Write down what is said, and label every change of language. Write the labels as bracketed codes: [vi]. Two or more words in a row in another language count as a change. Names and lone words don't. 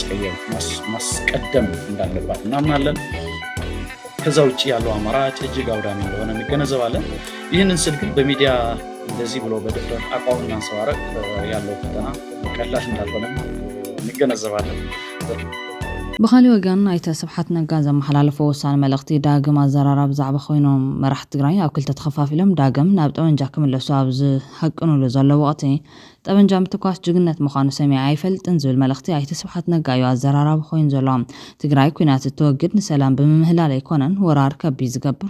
[am] ማስቀደም እንዳለባት እናምናለን። ከዛ ውጭ ያለው አማራጭ እጅግ አውዳሚ እንደሆነ እንገነዘባለን። ይህንን ስል ግን በሚዲያ እንደዚህ ብሎ በድፍረት አቋም ማንጸባረቅ ያለው ፈተና ቀላል እንዳልሆነ እንገነዘባለን። [ti] ብኻሊ ወገን ናይተ ስብሓት ነጋ ዘመሓላለፎ ውሳነ መልእኽቲ ዳግም ኣዘራርባ ብዛዕባ ኮይኖም መራሕቲ ትግራይ ኣብ ክልተ ተኸፋፊሎም ዳግም ናብ ጠበንጃ ክምለሱ ኣብ ዝሃቅንሉ ዘሎ ወቕቲ ጠበንጃ ምትኳስ ጅግነት ምዃኑ ሰሚዐ ኣይፈልጥን ዝብል መልእኽቲ ኣይተ ስብሓት ነጋ እዩ ኣዘራርባ ኮይኑ ዘሎ። ትግራይ ኩናት እትወግድ ንሰላም ብምምህላል ኣይኮነን ወራር ከቢድ ዝገብር